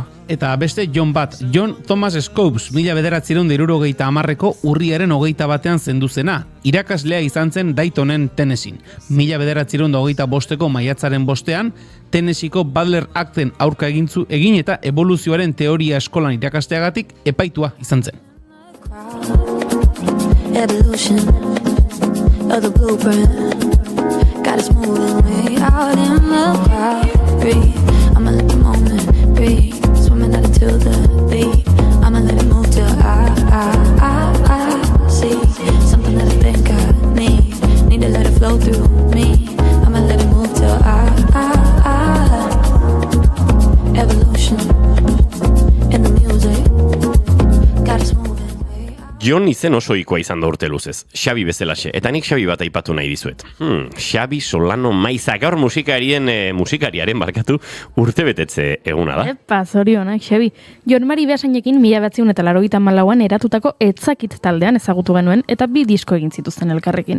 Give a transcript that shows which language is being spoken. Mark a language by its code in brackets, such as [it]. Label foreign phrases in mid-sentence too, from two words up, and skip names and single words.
[eu] Eta beste Jon bat, John Thomas Scopes, 1970ko urriaren 21 zendu zena. Irakaslea izan zen Daytonen Tennessee'n. 1925ko maiatzaren 5ean, Tennesseeko Butler Acten aurka egin eta evoluzioaren teoria eskolan irakasteagatik epaitua izan zen. [en] Evolution of the blueprint got us moving way out in the crowd. Breathe, I'ma let the moment breathe. Swimming out into the deep. I'ma let it move till I see something that I think I need to let it flow through me. I'ma let it move till I evolution in the music got us moving way out. [eu] Jon izen oso ohikoa izan da urte luzez, Xabi bezalaxe, eta nik Xabi bat aipatu nahi dizuet. Xabi Solano Maiza, gaur musikariaren urtebetetze eguna da. Epa, zorionak, Xabi. Jon Mari Beasainekin 1984an eratutako Etzakit taldean ezagutu genuen eta 2 disko egin zituzten elkarrekin.